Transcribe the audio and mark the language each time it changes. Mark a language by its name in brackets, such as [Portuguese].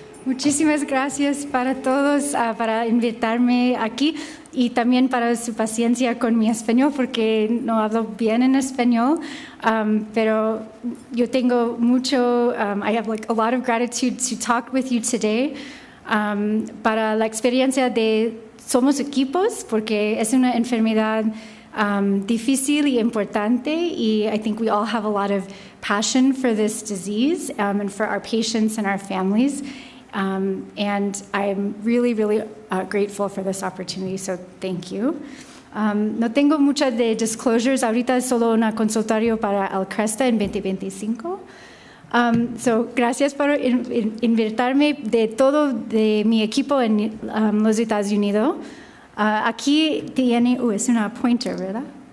[Spanish] Muchísimas gracias para todos, para invitarme aquí y también para su paciencia con mi español, porque no hablo bien en español, pero yo tengo mucho, [English] I have like a lot of gratitude to talk with you today, [Spanish] para la experiencia de somos equipos, porque es una enfermedad difícil y importante, y [English] I think we all have a lot of passion for this disease and for our patients and our families. And I'm really, really grateful for this opportunity, so thank you. [Spanish] No tengo muchas de disclosures, ahorita es solo una consultorio para el CRESTA en 2025. So gracias por invitarme de todo de mi equipo en los Estados Unidos. Aquí tiene, es una pointer, ¿verdad?